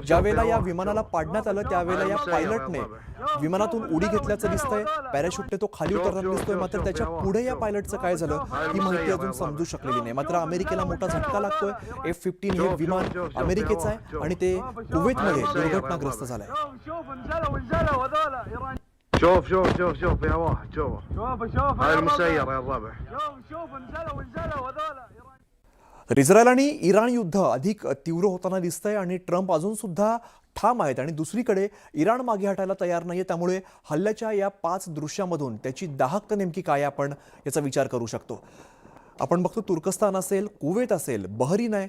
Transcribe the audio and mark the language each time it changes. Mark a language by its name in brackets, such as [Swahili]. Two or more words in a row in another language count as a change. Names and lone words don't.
[Marathi] ज्यावेळेला या विमानाला पाडण्यात आलं त्यावेळेला या पायलटने विमानातून उडी घेतल्याचं दिसतंय। पॅराशूटने तो खाली उतरताना दिसतोय, मात्र त्याच्या पुढे या पायलटचं काय झालं ही माहिती अजून समजू शकलेली नाही। मात्र अमेरिकेला मोठा झटका लागतोय। F-15 हे विमान अमेरिकेचं आहे आणि ते कुवेतमध्ये दुर्घटनाग्रस्त झालंय। [Arabic] شوف شوف شوف شوف فيها واحد شوف هاي المسيرة يا الربع شوف انزلوا هذول [Marathi] तर इस्रायल आणि इराण युद्ध अधिक तीव्र होताना दिसतंय आणि ट्रम्प अजून सुद्धा ठाम आहेत आणि दुसरीकडे इराण मागे हटायला तयार नाहीये। त्यामुळे हल्ल्याच्या या 5 दृश्यामधून त्याची दाहकता नेमकी काय आपण याचा विचार करू शकतो। आपण बघतो तुर्कस्तान असेल, कुवेत असेल, बहरीन आहे।